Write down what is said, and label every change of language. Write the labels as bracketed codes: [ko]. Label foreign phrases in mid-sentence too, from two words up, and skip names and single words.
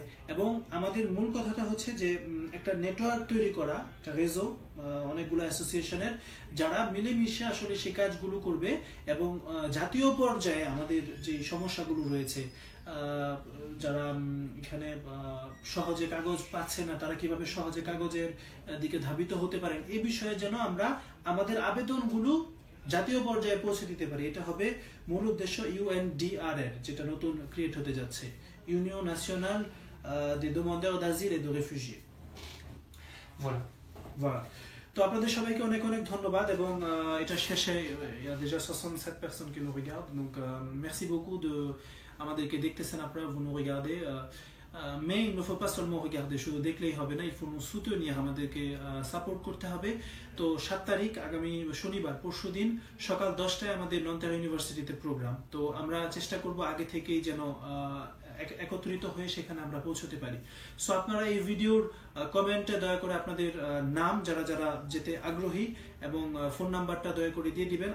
[bn] এবং আমাদের মূল কথাটা হচ্ছে যে একটা নেটওয়ার্ক তৈরি করা, একটা রেজো, অনেকগুলো অ্যাসোসিয়েশনের যারা মিলেমিশে আসলে সেই কাজগুলো করবে এবং জাতীয় পর্যায়ে আমাদের যে সমস্যাগুলো রয়েছে, যারা এখানে সহজে কাগজ পাচ্ছে না তারা কিভাবে সহজে কাগজের দিকে ধাবিত হতে পারেন, এই বিষয়ে যেন আমরা আমাদের আবেদনগুলো জাতীয় পর্যায়ে পৌঁছে দিতে পারি। এটা হবে মূল উদ্দেশ্য UNDR এর, যেটা নতুন ক্রিয়েট হতে যাচ্ছে, [fr] union nationale des demandeurs d'asile et de réfugiés। Voilà. Voilà. [bn] তো আপনাদের সবাইকে অনেক অনেক ধন্যবাদ। এবং এটা শেষে [fr] il y a déjà 67 personnes qui nous regardent, donc merci beaucoup de [bn] আমাদেরকে দেখতেছেন আপনারা, [fr] vous nous regardez, mais il ne faut pas seulement regarder, [bn] শুধু দেখলেই হবে না, [fr] il faut nous soutenir, [bn] আমাদেরকে সাপোর্ট করতে হবে। তো 7 তারিখ আগামী শনিবার পরশুদিন সকাল 10টায় আমাদের নন্টারিও ইউনিভার্সিটিতে প্রোগ্রাম। তো আমরা চেষ্টা করব আগে থেকেই যেন একত্রিত হয়ে সেখানে আমরা পৌঁছতে পারি। সো আপনারা এই ভিডিওর কমেন্টে দয়া করে আপনাদের নাম যারা যারা যেতে আগ্রহী এবং ফোন নাম্বারটা দয়া করে দিয়ে দিবেন।